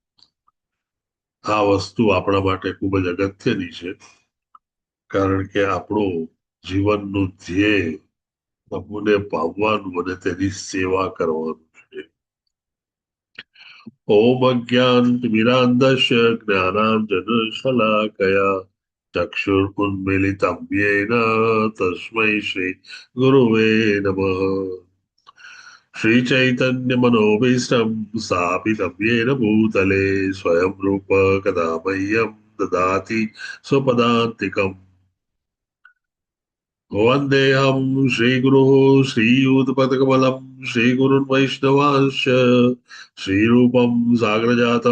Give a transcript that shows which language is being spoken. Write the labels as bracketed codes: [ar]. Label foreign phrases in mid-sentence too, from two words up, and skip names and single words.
[gu] આ વસ્તુ આપણા માટે ખૂબ જ અગત્યની છે, કારણ કે આપણું જીવનનું ધ્યેય પ્રભુને પામવાનું અને તેની સેવા કરવાનું છે. [sa] ओम् अज्ञानतिमिरान्धस्य ज्ञानाञ्जन शलाकया चक्षुरुन्मीलितं येन तस्मै श्री गुरवे नमः. श्रीचैतन्यमनोभीष्टं स्थापितं येन भूतले स्वयं रूप कदा मह्यं ददाति स्वपदान्तिकम्. वन्देऽहं श्रीगुरुः श्रीयुतपदकमलं श्रीगुरुन् वैष्णवांश्च श्रीरूपं साग्रजातं